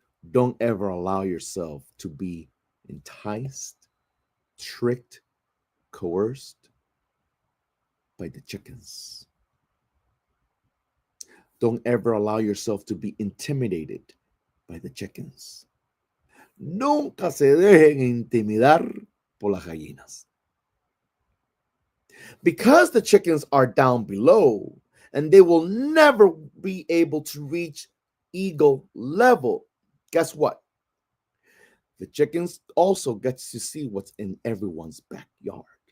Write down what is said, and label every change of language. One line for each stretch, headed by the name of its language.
English: Don't ever allow yourself to be enticed, tricked, coerced by the chickens. Don't ever allow yourself to be intimidated by the chickens.
Spanish: Nunca se dejen intimidar por las gallinas.
English: Because the chickens are down below and they will never be able to reach eagle level, guess what? The chickens also get to see what's in everyone's backyard.